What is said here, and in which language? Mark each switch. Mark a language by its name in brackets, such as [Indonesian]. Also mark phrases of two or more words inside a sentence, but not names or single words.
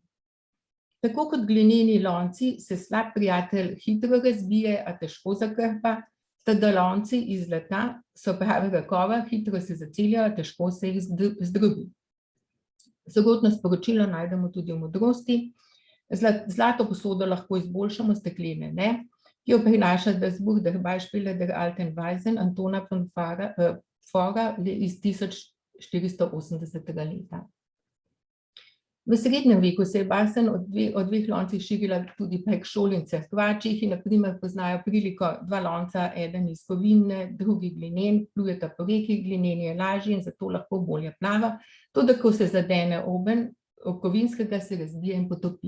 [Slovenian] Tako kot glineni lonci se slab prijatelj hitro razbije, a težko zakrpa, tada lonci iz zlata so pravega kova, hitro se zaceljajo, težko se jih zdrobi. Sorodno sporočilo najdemo tudi v modrosti. Zlato posodo lahko izboljšamo, steklene ne, ki jo prinaša das Buch der Beispiele der alten Weisen Antona von Fora iz 1480. leta. V srednjem veku se je basen o dveh loncih širila tudi prek šol in cerkva, čehi na primer poznajo priliko dva lonca, eden iz kovine, drugi glinen, plujeta po reki, glineni je lažji in zato lahko bolje plava, toda ko se zadene obenj kovinskega, se razbije in potopi.